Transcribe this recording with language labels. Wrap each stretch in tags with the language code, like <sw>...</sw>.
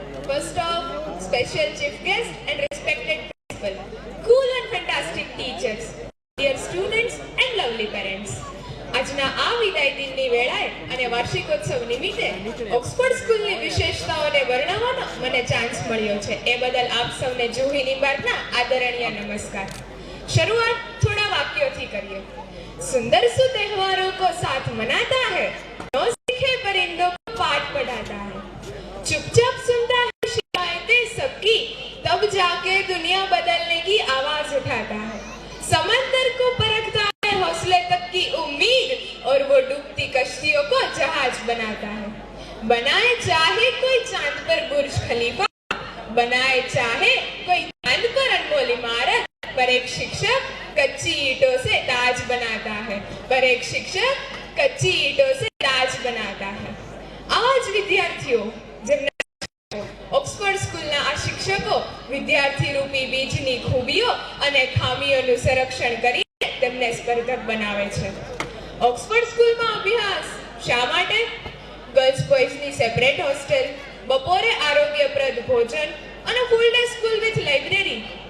<en>First off, special chief guest and respected principal, cool and fantastic teachers, dear students and lovely parents.</en> <gu>આજના આ વિદાય દિનની વેળાએ અને વાર્ષિકોત્સવ નિમિત્તે ઓક્સફર્ડ સ્કૂલની વિશેષતાઓને વર્ણવવાનો મને ચાન્સ મળ્યો છે. એ બદલ આપ સૌને જુહી નિમ્બાર્કના આદરણીય નમસ્કાર. શરૂઆત થોડા વાક્યોથી કરીએ. સુંદર સુ</gu> <hi>તહેવારોं को साथ मनाता है, नो सीखे परिंदों को पाठ पढ़ाता है, चुपचाप सुनता है शिकायतें सबकी, तब जाके दुनिया बदलने की आवाज उठाता है, समंदर को परखता है हौसले तक की उम्मीद और वो डूबती कश्तियों को जहाज बनाता है, बनाए चाहे कोई चांद पर बुर्ज खलीफा, बनाए चाहे कोई चांद पर अनमोल इमारत, पर एक शिक्षक कच्ची ईंटों से ताज बनाता है, पर एक शिक्षक कच्ची ईंटों से ताज बनाता है. आज विद्यार्थियों</hi> <gu>જેમના ઓક્સફર્ડ સ્કૂલના આ શિક્ષકો વિદ્યાર્થી રૂપી બીજની ખૂબીઓ અને ખામીઓનું સંરક્ષણ કરીને તેમને સ્પર્ધક બનાવે છે. ઓક્સફર્ડ સ્કૂલમાં અભ્યાસ શા માટે? ગર્લ્સ બોયઝની સેપરેટ હોસ્ટેલ, બપોરે આરોગ્યપ્રદ ભોજન અને</gu> <en>Full day school with library?</en>